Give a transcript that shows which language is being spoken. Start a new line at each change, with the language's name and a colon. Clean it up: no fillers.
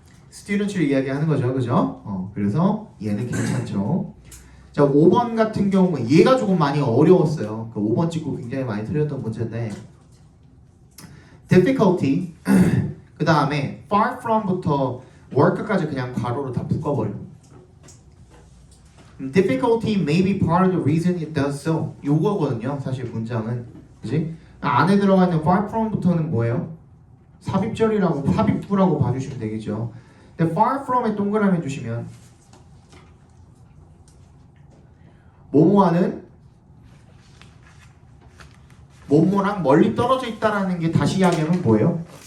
Korean: 스튜던트를 이야기하는 거죠. 그죠? 그래서 얘는 괜찮죠. 자, 5번 같은 경우는 얘가 조금 많이 어려웠어요. 그 5번 찍고 굉장히 많이 틀렸던 문제인데 difficulty 그 다음에 far from부터 work까지 그냥 괄호로 다 묶어버려.
English: difficulty may be part of the reason it does so.
Korean: 요거거든요. 사실 문장은. 그지? 안에 들어가 있는 far from부터는 뭐예요? 삽입절이라고 삽입부라고 봐주시면 되겠죠. 근데 far from에 동그라미 해주시면 뭐뭐하는 뭐뭐랑 멀리 떨어져 있다라는 게 다시 이야기하면 뭐예요?